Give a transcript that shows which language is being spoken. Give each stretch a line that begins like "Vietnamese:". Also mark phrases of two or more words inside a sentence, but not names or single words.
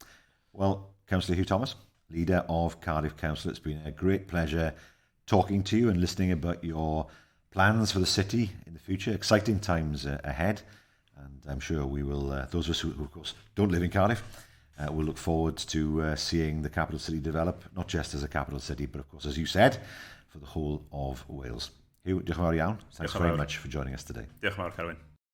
English: Well, Councillor Huw Thomas, leader of Cardiff Council, it's been a great pleasure talking to you and listening about your plans for the city in the future. Exciting times ahead, and I'm sure we will, those of us who of course don't live in Cardiff, will look forward to seeing the capital city develop, not just as a capital city, but of course, as you said, for the whole of Wales.
Welsh: Huw, diolch yn fawr iawn.
English: Thanks very much for joining us today.
Welsh: Diolch yn fawr, Carwyn.